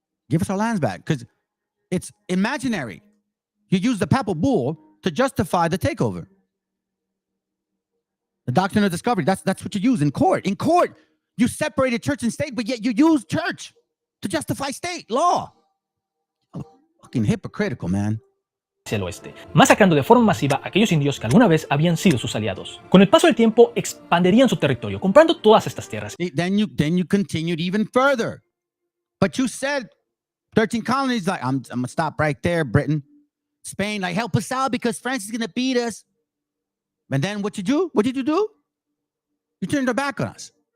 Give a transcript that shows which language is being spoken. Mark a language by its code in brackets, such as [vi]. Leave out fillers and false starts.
[en] Give us our lands back, because it's imaginary. You use the papal bull to justify the takeover. The doctrine of discovery, that's what you use in court. In court, you separated church and state, but yet you use church to justify state law. Oh, fucking hypocritical, man. [es] Hacia el oeste, masacrando de forma masiva a aquellos indios que alguna vez habían sido sus aliados. Con el paso del tiempo, expandirían su territorio, comprando todas estas tierras. [en] Then you continued even further. But you said 13 colonies, like, I'm going to stop right there, Britain. Spain, like, help us out because France is going to beat us. And then what you do? What did you do? You turned your back on us.